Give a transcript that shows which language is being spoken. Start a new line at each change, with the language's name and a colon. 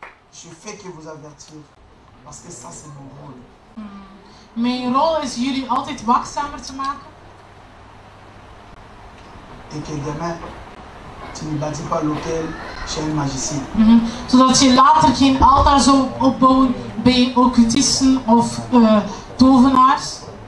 French: Je fais que vous avertir. Parce que ça c'est mon rôle.
Dutch: Mijn rol is jullie altijd waakzamer te maken.
French: Et que demain, tu ne bâtis pas l'autel chez un magicien.
Dutch: Zodat je later geen altaar zou opbouwen bij occultisten of tovenaars.